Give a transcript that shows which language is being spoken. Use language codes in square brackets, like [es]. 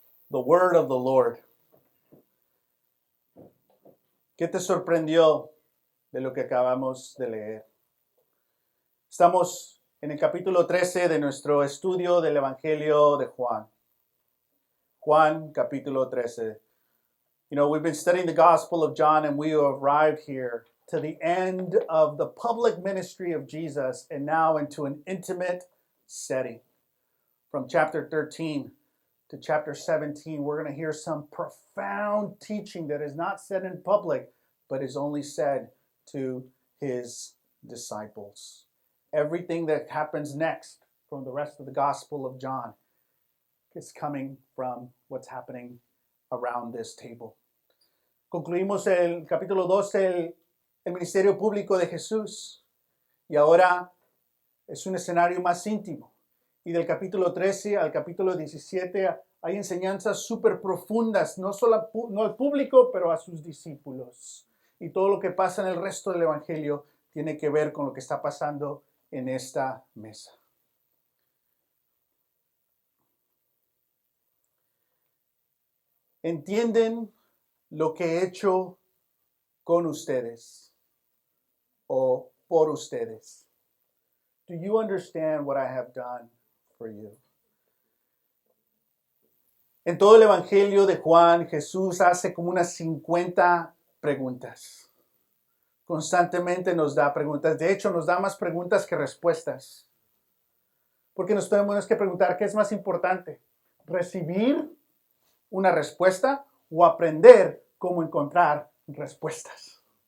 [en] The word of the Lord. [es] ¿Qué te sorprendió de lo que acabamos de leer? Estamos en el capítulo 13 de nuestro estudio del Evangelio de Juan. Juan, capítulo 13. [en] You know, we've been studying the Gospel of John, and we arrived here to the end of the public ministry of Jesus, and now into an intimate setting. From chapter 13 to chapter 17, we're going to hear some profound teaching that is not said in public, but is only said to his disciples. Everything that happens next from the rest of the Gospel of John is coming from what's happening around this table. [es] Concluimos el capítulo 12, el ministerio público de Jesús, y ahora es un escenario más íntimo. Y del capítulo 13 al capítulo 17 hay enseñanzas súper profundas, no al público, pero a sus discípulos. Y todo lo que pasa en el resto del Evangelio tiene que ver con lo que está pasando en esta mesa. ¿Entienden lo que he hecho con ustedes o por ustedes? [en] Do you understand what I have done for you? [es] En todo el Evangelio de Juan, Jesús hace como unas 50 preguntas. Constantemente nos da preguntas. De hecho, nos da más preguntas que respuestas. Porque nos tenemos que preguntar, ¿qué es más importante? ¿Recibir una respuesta o aprender cómo encontrar respuestas?